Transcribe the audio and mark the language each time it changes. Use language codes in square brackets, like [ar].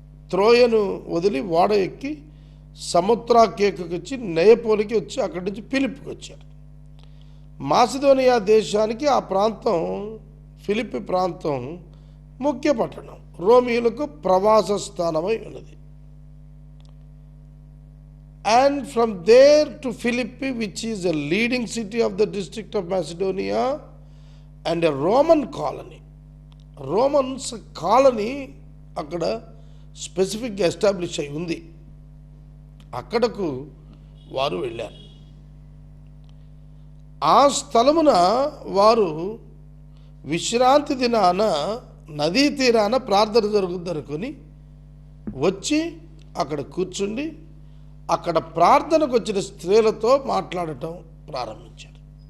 [te] త్రోయను వదిలి ఓడ ఎక్కి సముద్రాకేకుకి వచ్చి నెయపోలికి వచ్చి అక్కడి నుంచి ఫిలిప్పికి వచ్చారు. మాసిదోనియా దేశానికి ఆ ప్రాంతం, ఫిలిప్పి ప్రాంతం ముఖ్య పట్టణం, రోమియులకు ప్రవాస స్థానమై ఉన్నది. [en] And from there to Philippi, which is a leading city of the district of Macedonia and a Roman colony. [te] Romans colony అక్కడ స్పెసిఫిక్గా ఎస్టాబ్లిష్ అయి ఉంది. అక్కడకు వారు వెళ్ళారు. ఆ స్థలమున వారు విశ్రాంతి దినాన నదీ తీరాన ప్రార్థన జరుగుతుందనుకొని వచ్చి అక్కడ కూర్చుండి అక్కడ ప్రార్థనకు వచ్చిన స్త్రీలతో మాట్లాడటం ప్రారంభించారు.